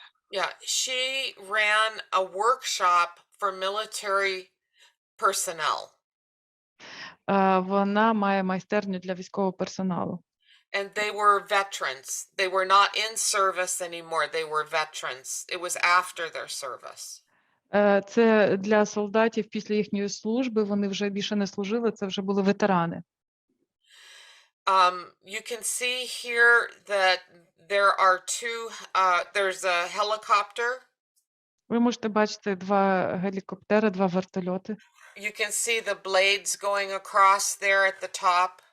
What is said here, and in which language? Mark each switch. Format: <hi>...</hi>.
<en>Yeah, she ran a workshop for military personnel.</en> <uk>Вона має майстерню для військового персоналу.</uk> <en>And they were veterans. They were not in service anymore. They were veterans. It was after their service.</en> <uk>Це для солдатів після їхньої служби, вони вже більше не служили, це вже були ветерани.</uk> <en>You can see here that there are there's a helicopter.</en> <uk>Ви можете бачити два гелікоптери, два вертольоти.</uk> <en>You can see the blades going across there at the top.</en>